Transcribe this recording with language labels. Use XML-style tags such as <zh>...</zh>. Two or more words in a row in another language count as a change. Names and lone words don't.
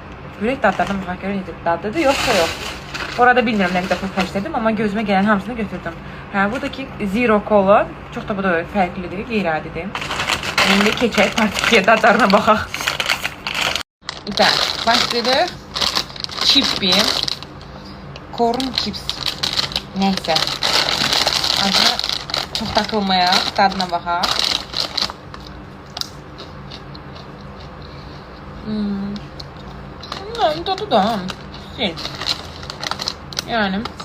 <az>Görək dadlarına baxaq görə necə dadlıdır, yoxsa yox. Orada bilmirəm nə qədər pul xərclədim, amma gözümə gələn hamısını götürdüm. Hə, buradakı Zero Cola çox da bu da fərqlidir, qeyri-adidir. İndi keçək partiyə dadlarına baxaq. Так, başlayırıq. Chippy.</az> <en>Corn chips.</en> <az>Neyse. Adına çok takılmayaq. Tadına baxaq. Tadı da. Şey. Yani.</az>